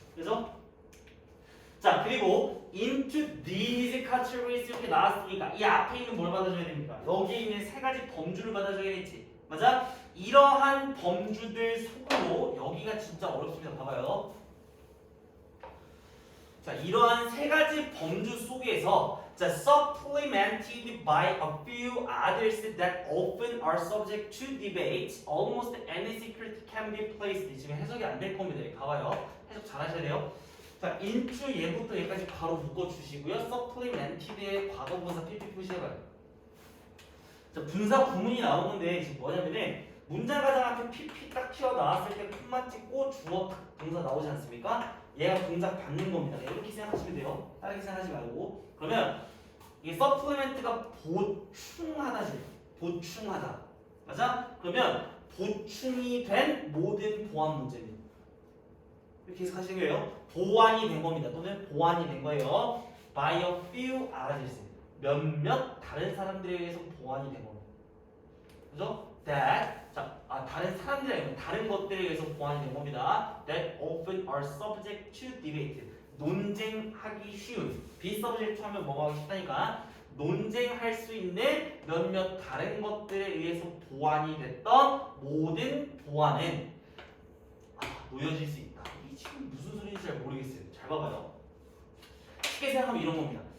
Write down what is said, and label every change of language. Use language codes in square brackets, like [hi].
[ko] 그래서 자, 그리고 [en] into these categories [ko] 이렇게 나왔으니까 이 앞에 있는 뭘 받아줘야 됩니까? 여기에 있는 세 가지 범주를 받아줘야겠지. 맞아? 이러한 범주들 속으로 여기가 진짜 어렵습니다. 봐봐요. 자, 이러한 세 가지 범주 속에서 자, [en] supplemented by a few others that often are subject to debate, almost any secret can be placed. [ko] 지금 해석이 안 될 겁니다. 봐봐요. 해석 잘 하셔야 돼요. 자, into 얘부터 얘까지 바로 묶어주시고요. supplemented의 과거분사 PP 푸시해봐요. 자, 분사 구문이 나온 건데 지금 뭐냐면은 문장 가장 앞에 PP 딱 튀어나왔을 때 콤마 찍고 주어 동사 나오지 않습니까? 얘가 동작 받는 겁니다. 이렇게 생각하시면 돼요. 다르게 생각하지 말고. 그러면 이게 서플리멘트가 보충하다지. 보충하다. 맞아? 그러면 보충이 된 모든 보안 문제는 이렇게 해석하시는 거예요. 보완이 된 겁니다. 또는 보완이 된 거예요. [en] By a few others. [ko] 몇몇 다른 사람들에 의해서 보완이 된 겁니다. 그죠? That 다른 사람들이 아니고 다른 것들에 의해서 보완이 된 겁니다. [en] That often are subject to debate. [ko] 논쟁하기 쉬운. be subject 하면 뭐가 하기 쉽다니까. 논쟁할 수 있는 몇몇 다른 것들에 의해서 보완이 됐던 모든 보완은 놓여질 수 있다. 이게 지금 무슨 소리인지 잘 모르겠어요. 잘 봐봐요. 쉽게 생각하면 이런 겁니다.